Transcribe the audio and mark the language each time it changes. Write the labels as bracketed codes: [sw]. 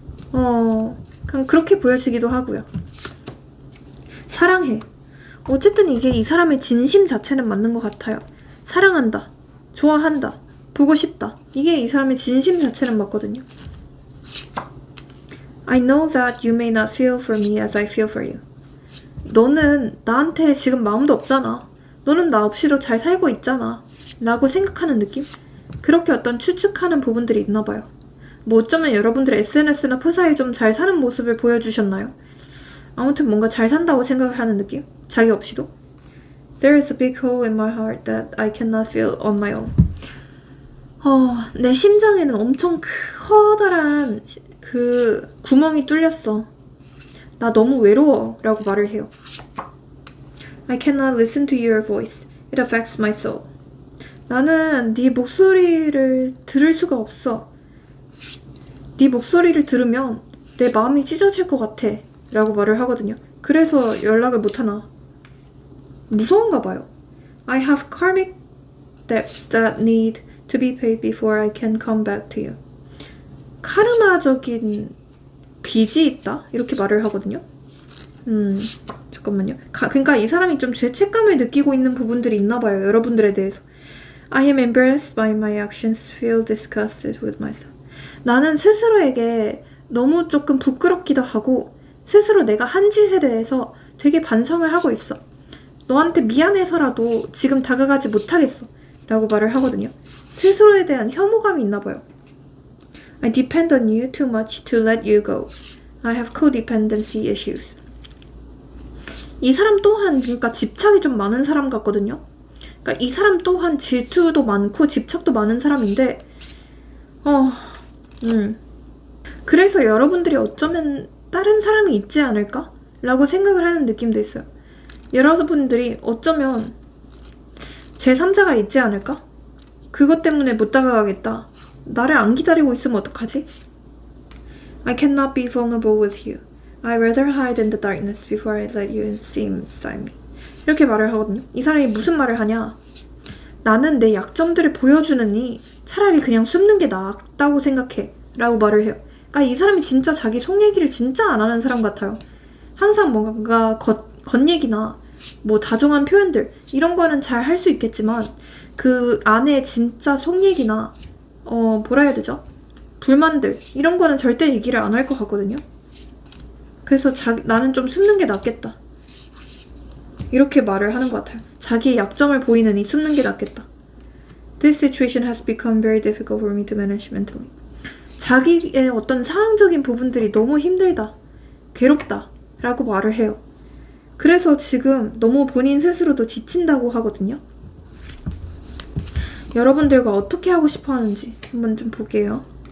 [ko] 그냥 그렇게 보여지기도 하고요. 사랑해. 어쨌든 이게 이 사람의 진심 자체는 맞는 것 같아요. 사랑한다. 좋아한다. 보고 싶다. 이게 이 사람의 진심 자체는 맞거든요. [en] I know that you may not feel for me as I feel for you. [ko] 너는 나한테 지금 마음도 없잖아. 너는 나 없이도 잘 살고 있잖아. 라고 생각하는 느낌? 그렇게 어떤 추측하는 부분들이 있나 봐요. 뭐 어쩌면 여러분들의 SNS나 프사에 좀 잘 사는 모습을 보여주셨나요? 아무튼 뭔가 잘 산다고 생각을 하는 느낌? 자기 없이도? [en] There is a big hole in my heart that I cannot feel on my own. [ko] 내 심장에는 엄청 커다란 그 구멍이 뚫렸어. 나 너무 외로워 라고 말을 해요. [en] I cannot listen to your voice. It affects my soul. [ko] 나는 네 목소리를 들을 수가 없어. 네 목소리를 들으면 내 마음이 찢어질 것 같아 라고 말을 하거든요. 그래서 연락을 못하나. 무서운가 봐요. [en] I have karmic debts that need to be paid before I can come back to you. [ko] 카르마적인 빚이 있다? 이렇게 말을 하거든요. 잠깐만요. 그러니까 이 사람이 좀 죄책감을 느끼고 있는 부분들이 있나 봐요. 여러분들에 대해서. [en] I am embarrassed by my actions, feel disgusted with myself. [ko] 나는 스스로에게 너무 조금 부끄럽기도 하고 스스로 내가 한 짓에 대해서 되게 반성을 하고 있어. 너한테 미안해서라도 지금 다가가지 못하겠어 라고 말을 하거든요. 스스로에 대한 혐오감이 있나 봐요. [en] I depend on you too much to let you go. I have codependency issues. [ko] 이 사람 또한 그러니까 집착이 좀 많은 사람 같거든요. 그러니까 이 사람 또한 질투도 많고 집착도 많은 사람인데 그래서 여러분들이 어쩌면 다른 사람이 있지 않을까? 라고 생각을 하는 느낌도 있어요. 여러분들이 어쩌면 제3자가 있지 않을까? 그것 때문에 못 다가가겠다. 나를 안 기다리고 있으면 어떡하지? [en] I cannot be vulnerable with you. I rather hide in the darkness before I let you see inside me. [ko] 이렇게 말을 하거든요. 이 사람이 무슨 말을 하냐? 나는 내 약점들을 보여주느니 차라리 그냥 숨는 게 낫다고 생각해 라고 말을 해요. 그러니까 이 사람이 진짜 자기 속 얘기를 진짜 안 하는 사람 같아요. 항상 뭔가 겉얘기나 뭐 다정한 표현들 이런 거는 잘 할 수 있겠지만 그 안에 진짜 속 얘기나 뭐라 해야 되죠? 불만들 이런 거는 절대 얘기를 안 할 것 같거든요. 그래서 나는 좀 숨는 게 낫겠다. 이렇게 말을 하는 것 같아요. 자기의 약점을 보이느니 숨는 게 낫겠다. [en] This situation has become very difficult for me to manage mentally. [ko] 자기의 어떤 상황적인 부분들이 너무 힘들다. 괴롭다. 라고 말을 해요. 그래서 지금 너무 본인 스스로도 지친다고 하거든요. 여러분들과 어떻게 하고 싶어 하는지 한번 좀 볼게요.